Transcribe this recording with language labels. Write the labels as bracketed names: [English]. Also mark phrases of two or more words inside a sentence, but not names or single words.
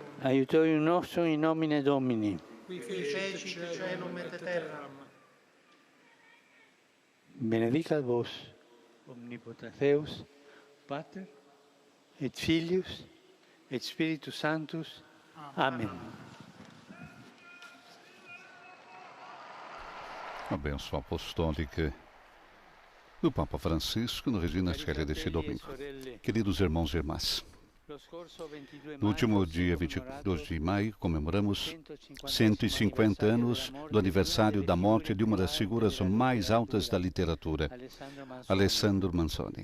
[Latin] Aiutorium nostrum in nomine Domini. Qui fecit caelum et terram. Benedicat vos, omnipotens Deus, Pater, et Filius, et Spiritus Sanctus. Amen. [Portuguese] A bênção apostólica do Papa Francisco no Regina Coeli deste domingo. Queridos irmãos e irmãs, No último dia 22 de maio, comemoramos 150 anos do aniversário da morte de uma das figuras mais altas da literatura, Alessandro Manzoni.